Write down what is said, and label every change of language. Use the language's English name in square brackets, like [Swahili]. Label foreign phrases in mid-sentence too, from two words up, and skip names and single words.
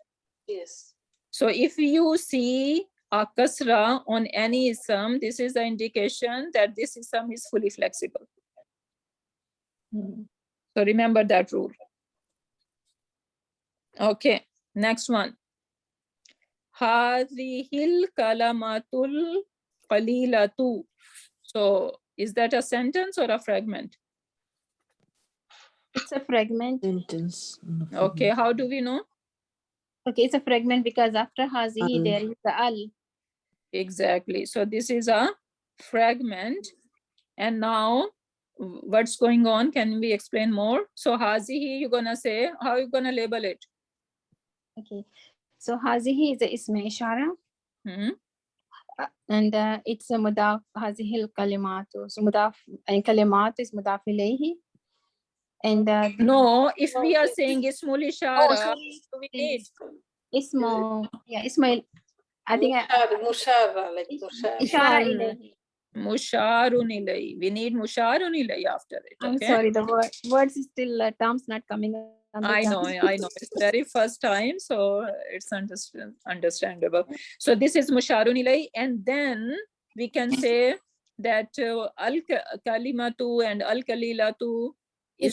[English] Yes. So if you see a kasra on any ism, this is the indication that this ism is fully flexible. So remember that rule. Okay, next one. [Arabic] هذه الكلمة القليلة. [English] So is that a sentence or a fragment? it's a fragment. Sentence. Okay, how do we know? Okay, it's a fragment because after hazihi there is the al. Exactly. So this is a fragment. And now what's going on? Can we explain more? So hazihi, you're gonna say, how are you gonna label it? Okay, so hazihi is a [Arabic] اسم إشارة. [English] And it's a mudaf [Arabic] هذه الكلمة. [English] So mudaf and kalimat is [Arabic] مضاف إليه. [English] And No, if we are saying [Arabic] اسم الإشارة, [English] sorry. so we need Ismo, yeah, Ismail. I think Mushara, like mushara. [Arabic] إشارة إليه. مشارٌ إليه. [English] We need [Arabic] مشارٌ إليه [English] after it. I'm Okay. sorry, the words is still terms not coming on the I tongue. know. It's very first time, so it's understandable. So this is [Arabic] مشارٌ إليه, [English] and then we can say that [Arabic] الكلمة [English] and [Arabic] القليلة [English] is